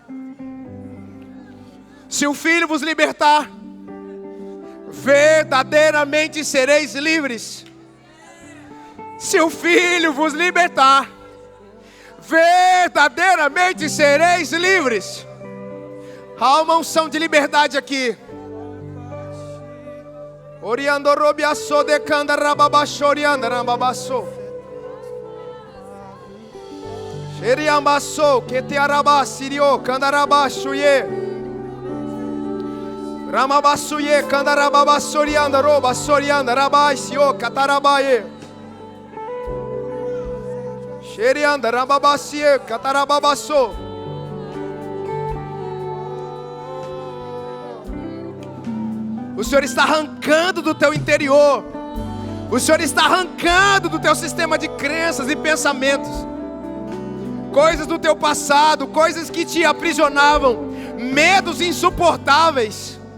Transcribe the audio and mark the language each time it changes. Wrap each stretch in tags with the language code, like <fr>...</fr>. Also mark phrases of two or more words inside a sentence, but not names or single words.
<pt>Se o Filho vos libertar, verdadeiramente sereis livres. Se o Filho vos libertar, verdadeiramente sereis livres. Há uma unção de liberdade aqui. Oriando robiasso de canda rababasso, orianda rababasso. Xeriambasso, que te arabassirio, canda rabasso ye. Ramabasso ye, canda rababasso, orianda robasso, orianda rabaissio, catarabaye. Xerianda rababassie, catarababasso. O Senhor está arrancando do teu interior. O Senhor está arrancando do teu sistema de crenças e pensamentos coisas do teu passado, coisas que te aprisionavam, medos insuportáveis.</pt>